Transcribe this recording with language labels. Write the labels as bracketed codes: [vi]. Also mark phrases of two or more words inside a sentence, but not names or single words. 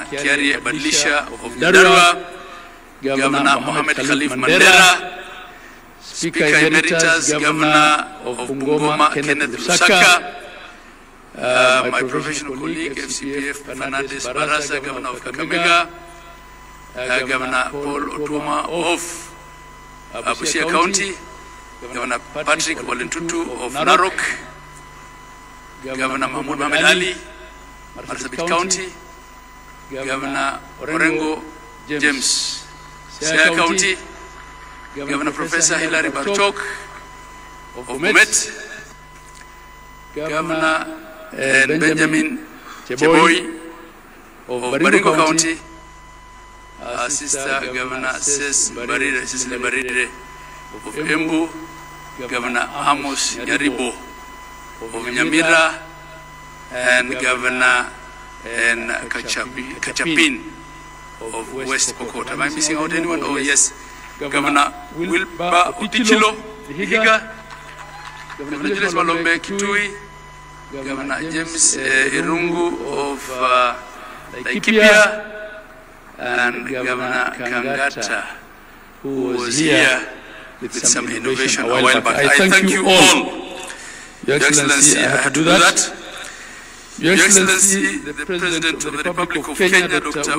[en] Kiari Badilisha of Darua, Governor Mohamed Khalif Mandela, Speaker Emeritus, Governor of Bungoma Kenneth Lusaka, my professional colleague, FCPF Fernandez Barasa, Governor of Kakamega, Governor Paul Otuma of Busia County, Governor Patrick Walentutu of Narok, Governor Mahmoud Mohamed Ali, Marsabit County, Governor Orengo James, Siaya County, Governor Professor Hilary Bartok of Bomet, Governor Benjamin Cheboy of Baringo County, Sister Governor Cecily Barire of Embu, Governor Amos Nyaribo of Nyamira, and Governor Kachapin of West Pokot. Am I missing out anyone? Oh yes, Governor Wilba Utichilo, Vihiga, Governor Julius Malombe Kitui, Governor James Irungu of Laikipia, and Governor Kangata, who was here with some innovation a while back. I thank you all. Your Excellency, I had to do that. Your Excellency, the President of the Republic of Kenya, Dr.